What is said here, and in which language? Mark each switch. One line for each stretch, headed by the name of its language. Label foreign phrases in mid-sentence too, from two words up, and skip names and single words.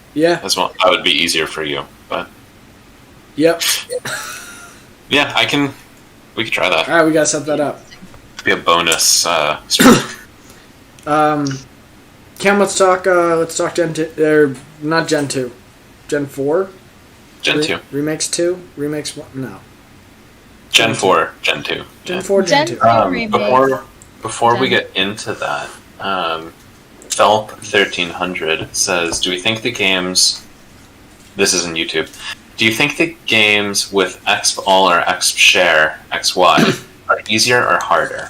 English: Yeah. as well. That would be easier for you, but Yep. yeah, we could try that. All right, we gotta set that up. It'd be a bonus. Cam, let's talk Gen 2, or not Gen 2, Gen 4? Gen 2. Remakes 2? Remakes 1? No. Gen 4, Gen 2. Gen 4, Gen 2. Before we get into that, Felp 1300 says, do we think the games... This is on YouTube. Do you think the games with Exp All or Exp Share, XY, are easier or harder?